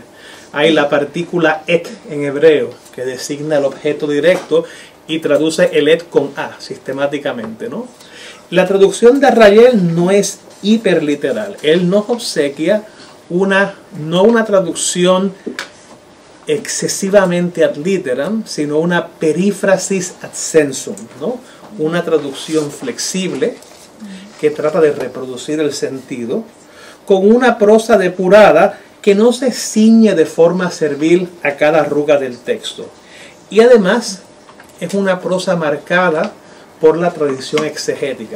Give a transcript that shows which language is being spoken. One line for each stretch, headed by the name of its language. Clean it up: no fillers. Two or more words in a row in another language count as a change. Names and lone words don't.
Spanish: Hay la partícula et en hebreo, que designa el objeto directo, y traduce el et con a sistemáticamente, ¿no? La traducción de Arrayel no es hiperliteral. Él nos obsequia no una traducción excesivamente
Latin: ad literam,
Spanish: sino una perífrasis
Latin: ad sensum,
Spanish: ¿no? Una traducción flexible que trata de reproducir el sentido, con una prosa depurada que no se ciñe de forma servil a cada arruga del texto. Y además es una prosa marcada por la tradición exegética.